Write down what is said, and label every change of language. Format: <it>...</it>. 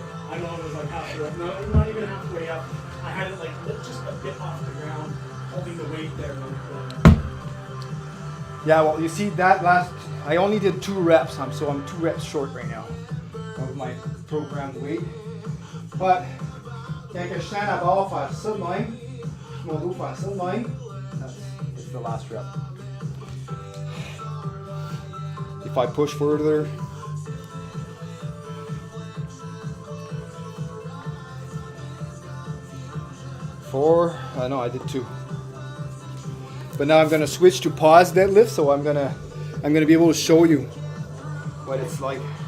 <en>I know it was like halfway up. No, not even halfway up. I had it like just a bit off the ground, holding the weight there. Yeah, well, you see that last, I only did 2 reps, so I'm 2 reps short right now of my programmed weight.</en> <fr>But quand je tiens la barre faire ça de même, mon dos faire ça de même,</fr> <en>it's the last rep. If I push further, four, no, I did 2. But now I'm gonna switch to pause deadlift, so I'm gonna be able to show you what it's like.</en>